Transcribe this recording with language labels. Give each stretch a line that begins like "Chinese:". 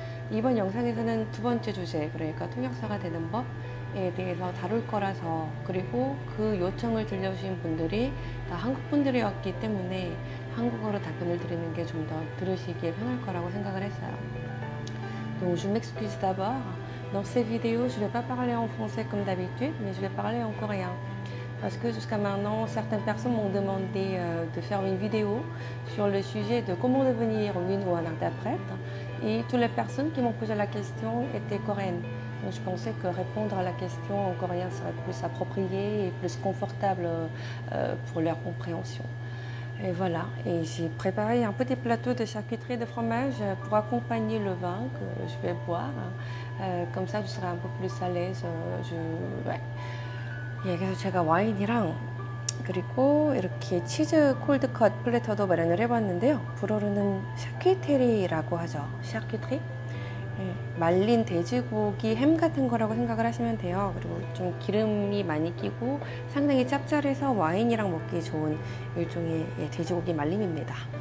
Korean: 이번 영상에서는 두 번째 주제, 그러니까 통역사가 되는 법에 대해서 다룰 거라서, 그리고 그 요청을 들려주신 분들이 다 한국 분들이었기 때문에 한국어로 답변을 드리는 게 좀 더 들으시기에 편할 거라고 생각을 했어요.
French: Donc je m'excuse d'abord. Dans ces vidéos, je ne vais pas parler en français comme d'habitude, mais je vais parler en coréen. Parce que jusqu'à maintenant, certaines personnes m'ont demandé de faire une vidéo sur le sujet de comment devenir une ou un interprète. Et toutes les personnes qui m'ont posé la question étaient coréennes. Donc je pensais que répondre à la question en coréen serait plus approprié et plus confortable pour leur compréhension. Et voilà, et j'ai préparé un petit plateau de charcuterie de fromage pour accompagner le vin que je vais boire. Comme ça, je serai un peu plus à l'aise. Ouais.
Korean: 예, 그래서 제가 와인이랑 그리고 이렇게 치즈 콜드컷 플래터도 마련을 해봤는데요. 불어로는 샤키테리라고 하죠. 샤키테리? 예, 말린 돼지고기 햄 같은 거라고 생각을 하시면 돼요. 그리고 좀 기름이 많이 끼고 상당히 짭짤해서 와인이랑 먹기 좋은 일종의 돼지고기 말림입니다.